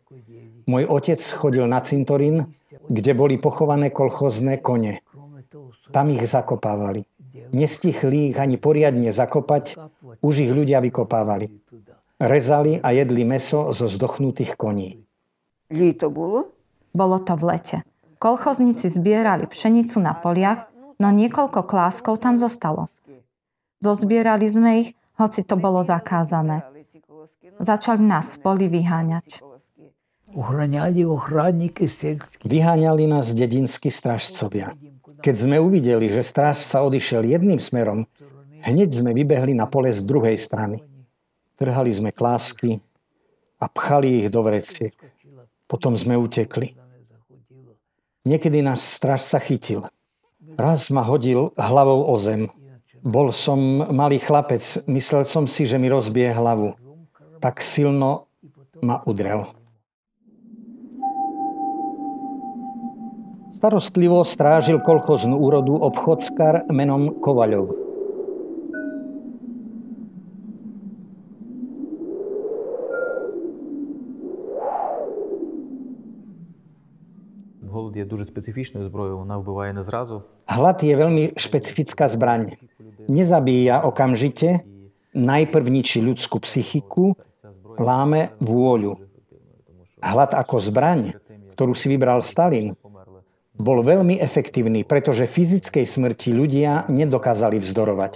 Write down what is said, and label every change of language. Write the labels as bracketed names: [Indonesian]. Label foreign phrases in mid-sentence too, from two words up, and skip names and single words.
[Slovak] Môj otec chodil na cintorín, kde boli pochované kolchozné kone. Tam ich zakopávali. Nestihli ich ani poriadne zakopať, už ich ľudia vykopávali. Rezali a jedli mäso zo zdochnutých koní. [Ukrainian] Літо було. [Slovak] Bolo to v lete. Kolchozníci zbierali pšenicu na poliach, no niekoľko kláskov tam zostalo. Zozbierali sme ich, hoci to bolo zakázané. Začali nás z polí vyháňať. [Russian] Охраняли охранники сельские. [Slovak] Vyháňali nás dedinskí strážcovia. Keď sme uvideli, že stráž sa odišiel jedným smerom, hneď sme vybehli na pole z druhej strany. Trhali sme klásky a pchali ich do vreciek. Potom sme utekli. Niekedy náš strážca chytil. Raz ma hodil hlavou o zem. Bol som malý chlapec, myslel som si, že mi rozbije hlavu. Tak silno ma udrel. Starostlivo strážil kolchoznú úrodu obchodskár menom Kovaľov. [Ukrainian] Голод є дуже специфічною зброєю, вона вбиває не зразу. [Slovak] Hlad je veľmi špecifická zbraň. Nezabíja okamžite, najprv ničí ľudskú psychiku, láme vôľu. Hlad ako zbraň, ktorú si vybral Stalin, bol veľmi efektívny, pretože fyzickej smrti ľudia nedokázali vzdorovať.